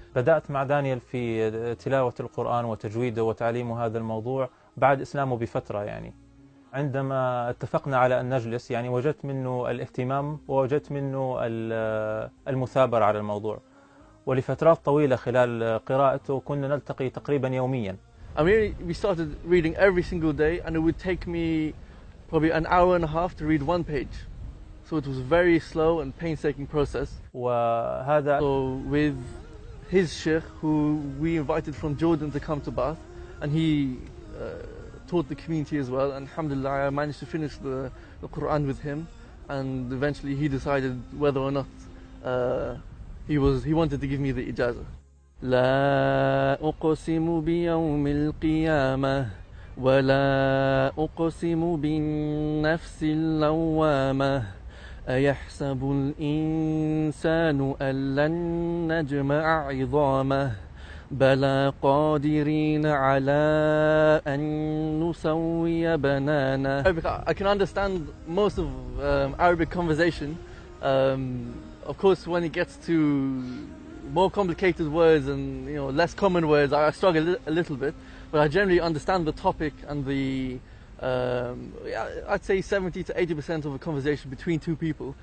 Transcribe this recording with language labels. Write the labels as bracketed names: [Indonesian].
[Arabic] بدأت مع دانيال في تلاوة القرآن وتجويده وتعليمه هذا الموضوع بعد إسلامه بفترة يعني. عندما اتفقنا على أن نجلس يعني وجدت منه الاهتمام ووجدت منه المثابرة على الموضوع. ولفترات طويلة خلال قراءته كنا نلتقي تقريبا يوميا. [English] I mean, we started reading every single day, and it would take me probably an hour and a half to read one page. So it was a very slow and painstaking process. [Arabic] وهذا [English] So with his sheikh, who we invited from Jordan to come to Bath, and he taught the community as well, and alhamdulillah I managed to finish the Quran with him, and eventually he decided whether or not he wanted to give me the ijazah. [Arabic] لا أقسم بيوم القيامة ولا أقسم بالنفس اللوامة أيحسب الإنسان أن لن نجمع عظامه بلى قادرين على أن نسوي بنانه. [English] I can understand most of Arabic conversation. Of course, when it gets to more complicated words and less common words, I struggle a little bit. But I generally understand the topic and the I'd say 70 to 80% of a conversation between two people.